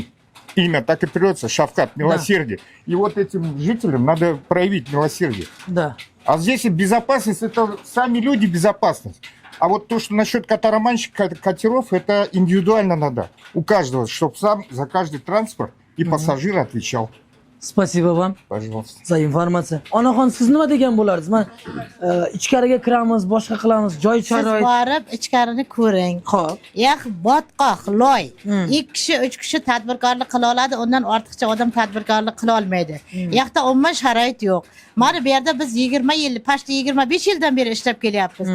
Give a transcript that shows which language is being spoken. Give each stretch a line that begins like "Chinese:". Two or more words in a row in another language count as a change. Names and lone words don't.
Russian: Имя так и придется, Шавкат, милосердие. И вот этим жителям надо проявить милосердие. Да. А здесь и безопасность, это сами люди безопасность. А вот то, что насчет катараманщика, катеров, это индивидуально надо. У каждого, чтобы сам за каждый транспорт и пассажир отвечал. Spasiba вам Пожалуйста. за информация.
Uzbek: Onaxon, siz nima degan bo'lardingiz? Men ichkariga kiramiz, boshqa qilamiz, joy Siz sharoit. borib ichkarini ko'ring. Xo'p. Yo'q, botqoq, loy. 2 kishi, 3 kishi tadbirkorlik qila oladi, undan ortiqcha odam tadbirkorlik qila olmaydi. Yoqda umuman sharoit yo'q. Mana bu yerda biz 20 yil, pashti 25 yildan beri ishlab kelyapmiz.